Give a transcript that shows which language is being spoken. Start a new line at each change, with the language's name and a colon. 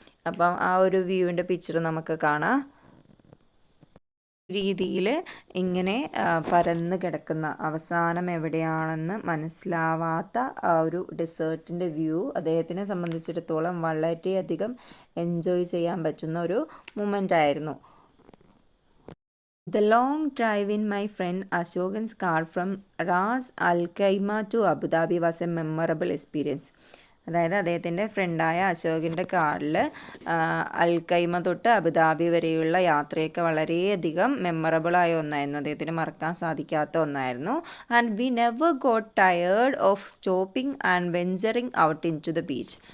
Malayalam: അപ്പം ആ ഒരു വ്യൂവിൻ്റെ പിക്ചർ നമുക്ക് കാണാം. രീതിയിൽ ഇങ്ങനെ പരന്ന് കിടക്കുന്ന അവസാനം എവിടെയാണെന്ന് മനസ്സിലാവാത്ത ആ ഒരു ഡെസേർട്ടിൻ്റെ വ്യൂ അദ്ദേഹത്തിനെ സംബന്ധിച്ചിടത്തോളം വളരെയധികം എൻജോയ് ചെയ്യാൻ പറ്റുന്ന ഒരു മൊമെൻ്റ് ആയിരുന്നു.
English: The long drive in my friend Ashokan's car from Ras Al Khaimah to Abu Dhabi was a memorable experience.
Malayalam: അതായത് അദ്ദേഹത്തിൻ്റെ ഫ്രണ്ടായ അശോകിൻ്റെ കാറിൽ അൽഖൈമ തൊട്ട് അബുദാബി വരെയുള്ള യാത്രയൊക്കെ വളരെയധികം മെമ്മറബിളായ ഒന്നായിരുന്നു, അദ്ദേഹത്തിന് മറക്കാൻ സാധിക്കാത്ത ഒന്നായിരുന്നു.
English: And we never got tired of stopping and venturing out into the beach.